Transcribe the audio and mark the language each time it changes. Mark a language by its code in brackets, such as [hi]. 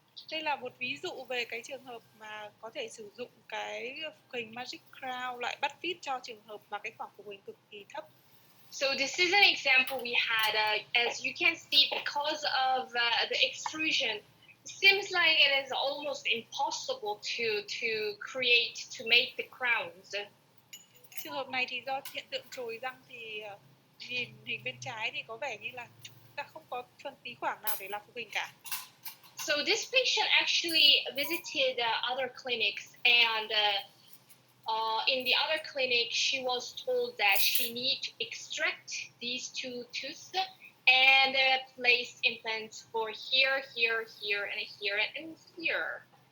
[vi] Đây là một ví dụ về cái trường hợp mà có thể sử dụng cái phục hình Magic Crown loại bắt vít cho trường hợp mà cái khoảng phục hình cực kỳ thấp. [en] So this is an example we had. As you can see, because of the extrusion, it seems like it is almost impossible to make the crowns. [vi] Trường hợp này thì do hiện tượng trồi răng thì nhìn hình bên trái thì có vẻ như là chúng ta không có phân tí khoảng nào để làm phục hình cả. [en] So this patient actually visited other clinics, and in the other clinic, she was told that she need to extract these 2 tooths and place implants for here, and here.